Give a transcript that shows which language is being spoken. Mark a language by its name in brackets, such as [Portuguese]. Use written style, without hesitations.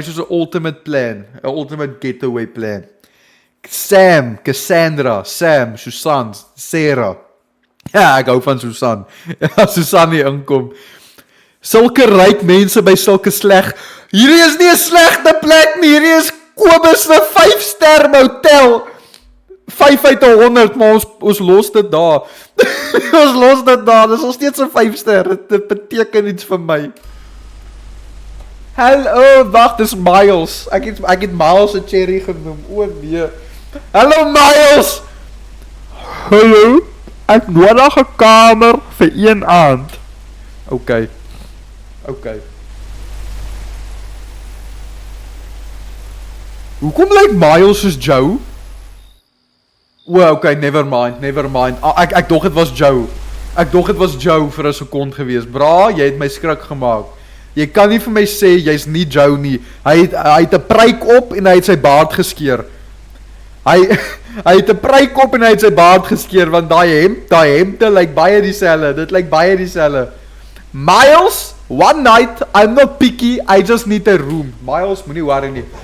[Afrikaans] 'n ultimate getaway plan. Sam, Cassandra, Susan, Sarah. Ja, ek hou van Susan. Susan nie inkom. Sulke ryk mense by sulke sleg. Hierdie is nie 'n slegte plek nie. Hierdie is Kobus se 5-ster motel. 5 uit 100, maar ons los dit daar. Dis nog steeds 'n 5-ster. Dit beteken iets vir my. Hallo, wag, dis Miles. Ek het Miles 'n cherry genoem. O nee. Hallo Miles. Hallo. Ek nodig 'n kamer vir een aand. Okay. Hoekom lyk Miles soos Joe? Okay, [English] never mind. [Afrikaans] Ek dog dit was Joe. Vir 'n sekond gewees. Bra, jy het my skrik gemaak. Jy kan nie vir my sê jy's nie Joe nie. Hy het 'n pruik op en hy het sy baard geskeer. Hy het 'n pruik op en hy het sy baard geskeer want daai hemde lyk baie dieselfde. Dit lyk baie dieselfde. [English] Miles, one night, I'm not picky, I just need a room. Miles, [Afrikaans] moenie worry nie.